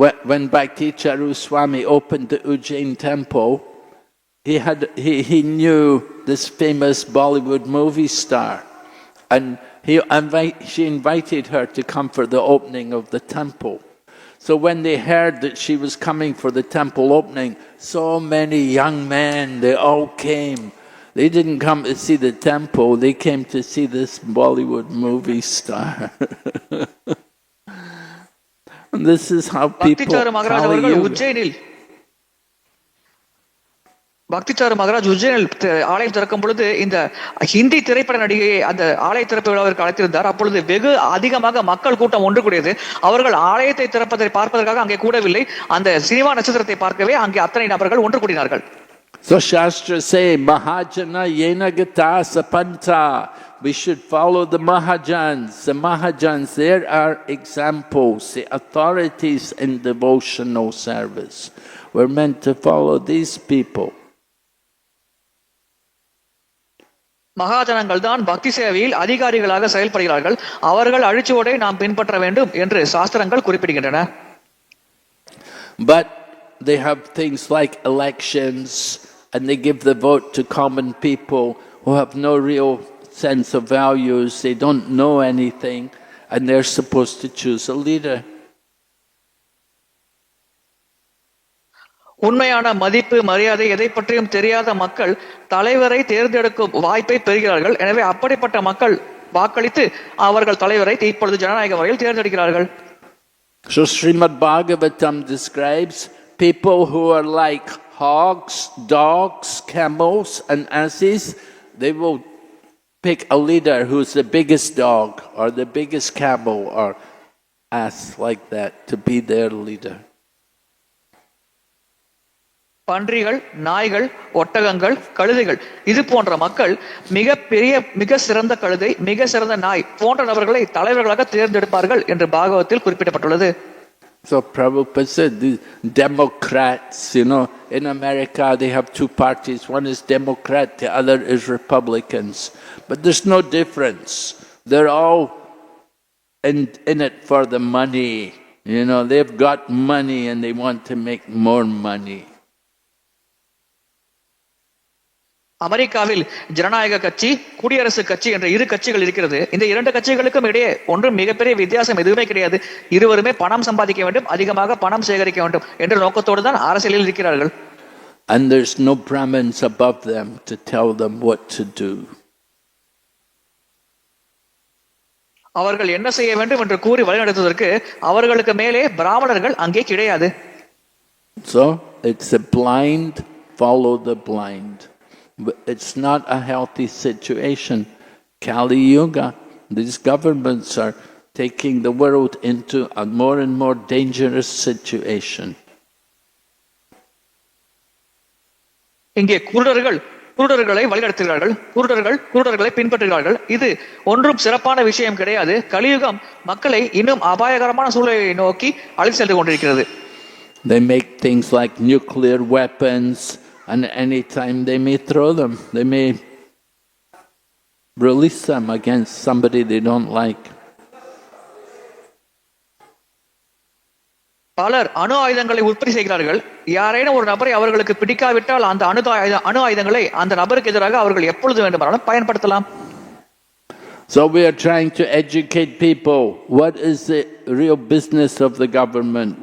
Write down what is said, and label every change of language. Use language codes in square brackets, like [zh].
[en] When Bhakti Charu Swami opened the Ujjain temple, he knew this famous Bollywood movie star, and she invited her to come for the opening of the temple. So when they heard that she was coming for the temple opening, so many young men, they all came. They didn't come to see the temple, they came to see this Bollywood movie star. And this is how people follow you. [ta] பக்திச்சாரு Maharaj உஜ்ஜைனில் ஆலயம் திறக்கும் பொழுது இந்த ஹிந்தி திரைப்பட நடிகையை அந்த ஆலய திறப்பு விழாவிற்கு அழைத்திருந்தார். அப்பொழுது வெகு அதிகமாக மக்கள் கூட்டம் ஒன்று கூடியது. அவர்கள் ஆலயத்தை திறப்பதை பார்ப்பதற்காக அங்கே கூடவில்லை, அந்த சினிமா நட்சத்திரத்தை பார்க்கவே அங்கே அத்தனை நபர்கள் ஒன்று கூடினார்கள். [en] So Shastra say, [sa] Mahajana yena gata sapanta. [en] We should follow the Mahajans. The Mahajans, there are examples, the authorities in devotional service. We're meant to follow these people. [ta] மகாஜனங்கள் தான் பக்தி சேவையில் அதிகாரிகளாக செயல்படுகிறார்கள். அவர்கள் அழிச்சுவதை நாம் பின்பற்ற வேண்டும் என்று சாஸ்திரங்கள் குறிப்பிடுகின்றன. [en] But they have things like elections, and they give the vote to common people who have no real sense of values, they don't know anything, and they're supposed to choose a leader. [ta] உண்மையான மதிப்பு, மரியாதை எதை பற்றியும் தெரியாத மக்கள் தலைவரை தேர்ந்தெடுக்கும் வாய்ப்பை பெறுகிறார்கள். எனவே அப்படிப்பட்ட மக்கள் வாக்களித்து அவர்கள் தலைவரை இப்பொழுது ஜனநாயக முறையில் தேர்ந்தெடுக்கிறார்கள். [en] So Srimad Bhagavatam describes people who are like hogs, dogs, camels and asses. They will pick a leader who's the biggest dog or the biggest camel or ass like that to be their leader. [ta] பன்றிகள், நாய்கள், ஒட்டகங்கள், கழுதைகள் இது போன்ற மக்கள் மிக சிறந்த கழுதை, மிக சிறந்த நாய் போன்ற நபர்களை தலைவர்களாக தேர்ந்தெடுப்பார்கள் என்று பாகவத்தில் குறிப்பிடப்பட்டுள்ளது. [en] So Prabhupada said the Democrats, in America they have two parties. One is Democrat, the other is Republicans. But there's no difference. They're all in it for the money. They've got money and they want to make more money. [ta] அமெரிக்காவில் ஜனநாயக கட்சி, குடியரசு கட்சி என்ற இரு கட்சிகள் இருக்கிறது. இந்த இரண்டு கட்சிகளுக்கும் இடையே ஒன்றும் மிகப்பெரிய வித்தியாசம் எதுவுமே கிடையாது. இருவருமே பணம் சம்பாதிக்க வேண்டும், அதிகமாக பணம் சேகரிக்க வேண்டும் என்ற நோக்கத்தோடு தான் அரசியலில் இருக்கிறார்கள். [en] And there's no Brahmins above them to tell them what to do. [ta] அவர்கள் என்ன செய்ய வேண்டும் என்று கூறி வழிநடத்துவதற்கு அவர்களுக்கு மேலே பிராமணர்கள் அங்கே கிடையாது. [en] So it's a blind follow the blind. It's not a healthy situation. Kali Yuga, these governments are taking the world into a more and more dangerous situation. [ta] இங்கே குருடர்களை வழிநடத்துகிறார்கள், குருடர்களை பின்பற்றுகிறார்கள். இது ஒன்றும் சிறப்பான விஷயம் கிடையாது. கலியுகம் மக்களை இன்னும் அபாயகரமான சூழலை நோக்கி அழைத்து சென்று கொண்டிருக்கிறது. [en] They make things like nuclear weapons, and any time they may throw them, they may release them against somebody they don't like. [ta] பலர் அணு ஆயுதங்களை உற்பத்தி செய்கிறார்கள். யாரேனும் ஒரு நபரை அவர்களுக்கு பிடிக்காவிட்டால் அந்த அணு ஆயுதங்களை அந்த நபருக்கு எதிராக அவர்கள் எப்பொழுது வேண்டுமானாலும் பயன்படுத்தலாம். [en] So we are trying to educate people. What is the real business of the government?